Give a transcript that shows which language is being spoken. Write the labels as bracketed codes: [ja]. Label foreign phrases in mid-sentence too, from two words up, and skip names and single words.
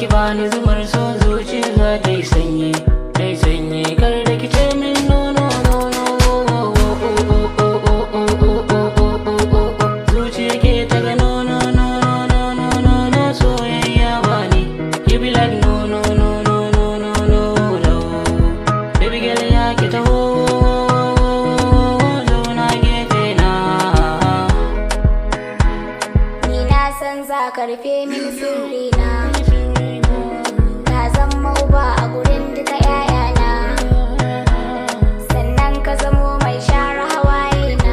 [ha] bani zumar so zuciya za ta yi sanyi, ta yi sanyi. Kar da ki ce min [en] no no no no. [ha] Zuciya ke ta ga [en] no no no no no no no. [ha] Soyayya bani [en] you be like no no no no no no no no. Baby girl [ha] ya ki taho zauna gefe na. Ni na san za ka rufe min sirri na, ka zama uba a gurin duka ƴaƴana, sannan ka zamo mai share hawaye na.